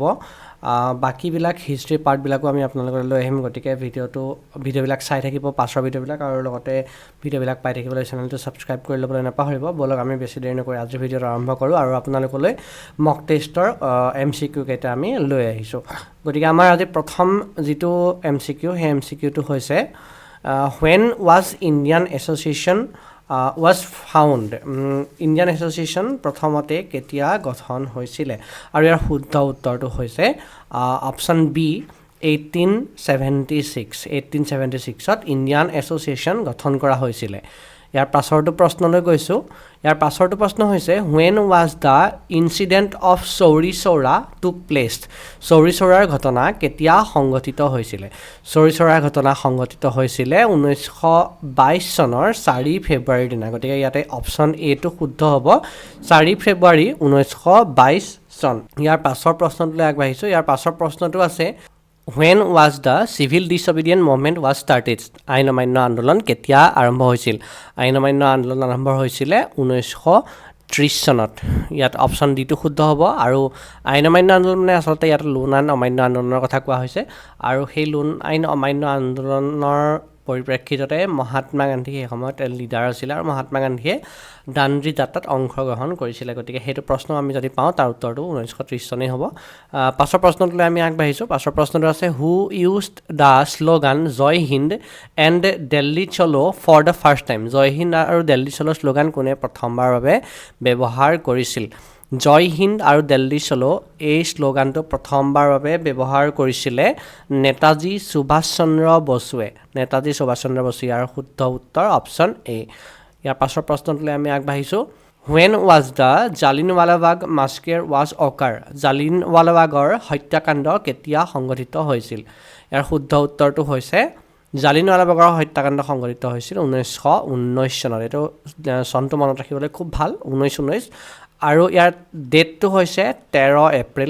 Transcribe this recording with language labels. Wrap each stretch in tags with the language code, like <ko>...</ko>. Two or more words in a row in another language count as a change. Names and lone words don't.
<as>বাকিবিলাক হিষ্ট্ৰী পাৰ্টবিলাকো আমি আপোনালোকলৈ লৈ আহিম, গতিকে ভিডিঅ'বিলাক চাই থাকিব পাছৰ ভিডিঅ'বিলাক আৰু লগতে ভিডিঅ'বিলাক পাই থাকিবলৈ চেনেলটো ছাবস্ক্ৰাইব কৰি ল'বলৈ নাপাহৰিব। বলক আমি বেছি দেৰি নকৰি আজিৰ ভিডিঅ'টো আৰম্ভ কৰোঁ আৰু আপোনালোকলৈ মক টেষ্টৰ MCQ কেইটা আমি লৈ আহিছোঁ। গতিকে আমাৰ আজি প্ৰথম যিটো MCQ সেই MCQটো হৈছে</as> <en>when was Indian Association was found?</en> <as>ইণ্ডিয়ান এছ'চিয়েশ্যন প্ৰথমতে কেতিয়া গঠন হৈছিলে? আৰু ইয়াৰ শুদ্ধ উত্তৰটো হৈছে অপশ্যন বি 1876ত ইণ্ডিয়ান এছ'চিয়েশ্যন গঠন কৰা হৈছিলে। ইয়াৰ পাছৰটো প্ৰশ্নলৈ গৈছোঁ। ইয়াৰ পাছৰটো প্ৰশ্ন হৈছে</as> <en>when was the incident of</en> <as>চৌৰি চৌৰা</as> <en>took place?</en> <as>চৌৰি চৌৰাৰ ঘটনা কেতিয়া সংঘটিত হৈছিলে? চৌৰি চৌৰাৰ ঘটনা সংঘটিত হৈছিলে 1922 চনৰ 4 ফেব্ৰুৱাৰীৰ দিনা। গতিকে ইয়াতে অপশ্যন এটো শুদ্ধ হ'ব, 4 ফেব্ৰুৱাৰী 1922 চন। ইয়াৰ পাছৰ প্ৰশ্নটোলৈ আগবাঢ়িছোঁ। ইয়াৰ পাছৰ প্ৰশ্নটো আছে</as> <en>when was the civil disobedience movement was started?</en> <as>আইন অমান্য আন্দোলন কেতিয়া আৰম্ভ হৈছিল? আইন অমান্য আন্দোলন আৰম্ভ হৈছিলে 1930 চনত। ইয়াত অপশ্যন ডিটো শুদ্ধ হ'ব। আৰু আইন অমান্য আন্দোলন মানে আচলতে ইয়াত লোন আইন অমান্য আন্দোলনৰ কথা কোৱা হৈছে আৰু সেই লোন আইন অমান্য আন্দোলনৰ পৰিপ্ৰেক্ষিততে মহাত্মা গান্ধী সেই সময়ত লিডাৰ আছিলে আৰু মহাত্মা গান্ধীয়ে দাণ্ডি যাত্ৰাত অংশগ্ৰহণ কৰিছিলে। গতিকে সেইটো প্ৰশ্ন আমি যদি পাওঁ তাৰ উত্তৰটো 1930 চনেই হ'ব। পাছৰ প্ৰশ্নটোলৈ আমি আগবাঢ়িছোঁ। পাছৰ প্ৰশ্নটো আছে</as> <en>who used the slogan Jai Hind and Dilli Chalo for the first time?</en> <as>জয় হিন্দ আৰু দিল্লী চলো শ্লোগান কোনে প্ৰথমবাৰৰ বাবে ব্যৱহাৰ কৰিছিল? জয় হিন্দ আৰু দিল্লী চলো এই শ্লোগানটো প্ৰথমবাৰৰ বাবে ব্যৱহাৰ কৰিছিলে নেতাজী সুভাষ চন্দ্ৰ বসুৱে। নেতাজী সুভাষ চন্দ্ৰ বসু ইয়াৰ শুদ্ধ উত্তৰ অপশ্যন এ। ইয়াৰ পাছৰ প্ৰশ্নটোলৈ আমি আগবাঢ়িছোঁ।</as> <en>when was the Jallianwala Bagh massacre was occur?</en> <as>জালিনৱালাবাগৰ হত্যাকাণ্ড কেতিয়া সংঘটিত হৈছিল? ইয়াৰ শুদ্ধ উত্তৰটো হৈছে জালিনৱালাবাগৰ হত্যাকাণ্ড সংঘটিত হৈছিল 1919 চনত। এইটো চনটো মনত ৰাখিবলৈ খুব ভাল, 1919। আৰু ইয়াৰ ডেটটো হৈছে 13 এপ্ৰিল।</as>